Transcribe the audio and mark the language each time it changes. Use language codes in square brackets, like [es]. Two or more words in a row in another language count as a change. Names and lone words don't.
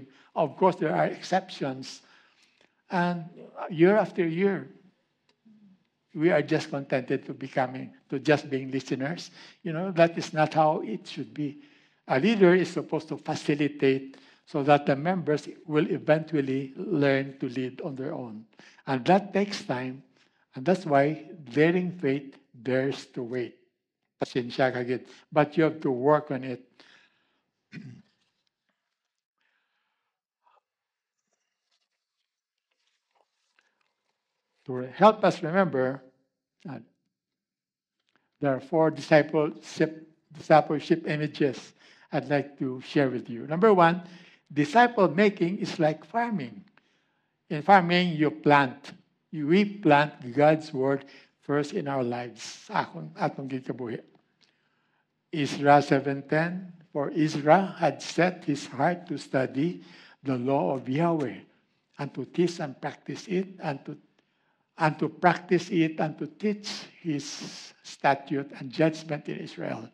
[en] Of course, there are exceptions. And year after year, we are just contented to just being listeners. That is not how it should be. A leader is supposed to facilitate so that the members will eventually learn to lead on their own. And that takes time. And that's why daring faith dares to wait. [hil] Pasensya ka gid. [en] But you have to work on it. To help us remember, there are 4 discipleship images I'd like to share with you. Number 1, disciple making is like farming. In farming, you plant. We plant God's word first in our lives. [hil] Atong gikabuhi. [en] Ezra 7:10, for Ezra had set his heart to study the law of Yahweh and to teach and practice it and to practice it and to teach his statute and judgment in Israel.